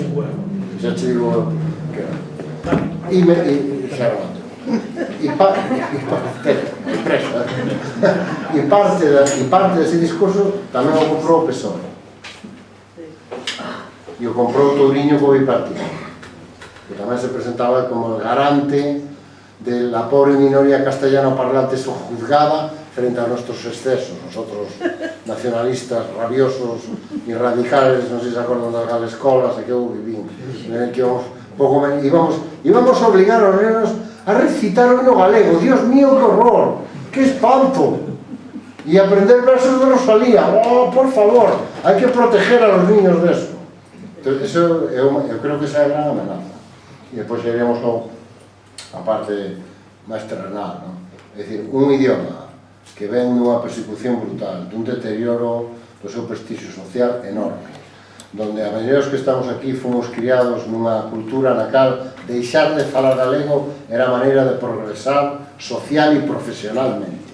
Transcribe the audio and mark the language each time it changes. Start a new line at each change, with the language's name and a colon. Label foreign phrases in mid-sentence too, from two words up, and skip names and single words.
Galician: Xa che digo que era. E xa remato. E parte dese discurso tamén o comprou o PSOE. E o comprou o Touriño co bipartido, que tamén se presentaba como
Spanish: el garante de la pobre minoría castellano parlante sojuzgada frente a nuestros excesos, nosotros nacionalistas rabiosos y radicales,
Galician: non sei se acordan das galescolas que eu vivín,
Spanish: en el que íbamos a obligar a los nenos a recitar
Galician: o himno galego.
Spanish: Dios mío, que horror, que espanto, y aprender versos de Rosalía. Oh, por favor,
Galician: hai que proteger
Spanish: a los niños de eso. Entonces, eso
Galician: eu creo que esa é a gran amenaza. E depois iríamos a parte máis terrenal, non? É dicir, un idioma que ven nunha persecución brutal, dun deterioro do seu prestixio social enorme, donde a maioría dos que estamos aquí fomos criados nunha cultura na cal deixar de falar galego era a maneira de progresar social e profesionalmente.